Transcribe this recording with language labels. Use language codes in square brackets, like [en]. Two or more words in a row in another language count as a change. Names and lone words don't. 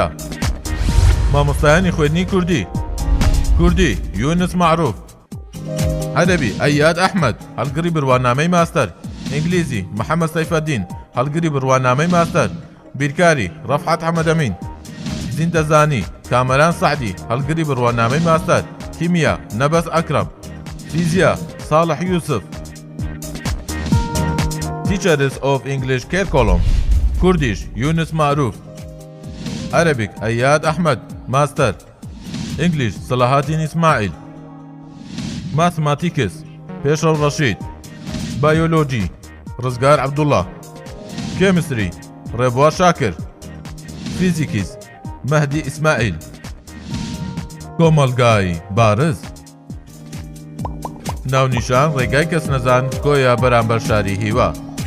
[ckb] مامۆستایانی خوێندنی کوردی یونس معروف، عەرەبی ئەیاد ئەحمەد هەڵگری بڕوانامەی ماستەر، ئینگلیزی محەممەد سەیفەدین هەڵگری بڕوانامەی ماستەر، بیرکاری ڕەفعەت حەمەدەمین، زیندەزانی کامەران سەعدی هەڵگری بڕوانامەی ماستەر، کیمیا نەبەس ئەکرەم، فیزیا ساڵح یوسف. [en] Teachers of English Kerkolom Kurdish Yunus Maruf, Arabic Ayad Ahmed Master, English Salahatin Ismail, Mathematics Peshal Rashid, Biology Rizgar Abdullah, Chemistry Rebwa Shakir, Physics Mahdi Ismail. [ckb] کۆمەلگای بارز ناونیشان ڕێگای کەس نەزان کۆیە بەرامبەر شاری هیوا.